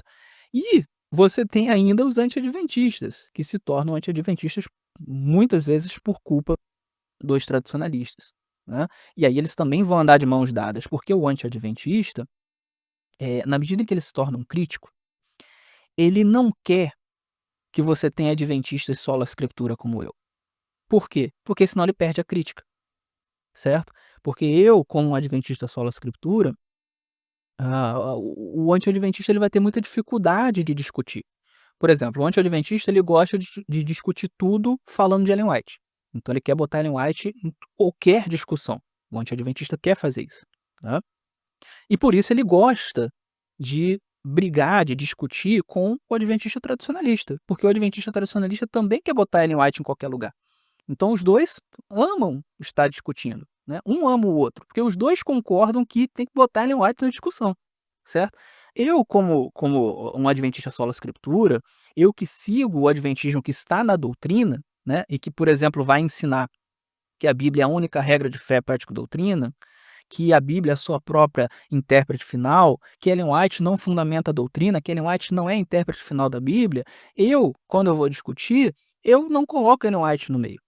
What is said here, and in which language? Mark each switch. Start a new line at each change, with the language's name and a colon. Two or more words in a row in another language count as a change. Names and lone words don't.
Portuguese: E você tem ainda os anti-adventistas, que se tornam anti-adventistas muitas vezes por culpa dos tradicionalistas, né. E aí eles também vão andar de mãos dadas, porque o anti-adventista, na medida em que ele se torna um crítico, ele não quer que você tenha adventistas
Latin: sola scriptura
Portuguese: como eu. Por quê? Porque senão ele perde a crítica, certo? Porque eu, como um adventista
Latin: sola scriptura,
Portuguese: o anti-adventista ele vai ter muita dificuldade de discutir. Por exemplo, o anti-adventista ele gosta de discutir tudo falando de Ellen White. Então ele quer botar Ellen White em qualquer discussão. O anti-adventista quer fazer isso, tá. E por isso ele gosta de brigar, de discutir com o adventista tradicionalista, porque o adventista tradicionalista também quer botar Ellen White em qualquer lugar. Então os 2 amam estar discutindo, né, um ama o outro, porque os 2 concordam que tem que botar Ellen White na discussão, certo. Eu como um adventista
Latin: sola scriptura,
Portuguese: eu que sigo o adventismo que está na doutrina, né, e que, por exemplo, vai ensinar que a Bíblia é a única regra de fé, prática e doutrina, que a Bíblia é a sua própria intérprete final, que Ellen White não fundamenta a doutrina, que Ellen White não é a intérprete final da Bíblia, quando eu vou discutir, eu não coloco Ellen White no meio.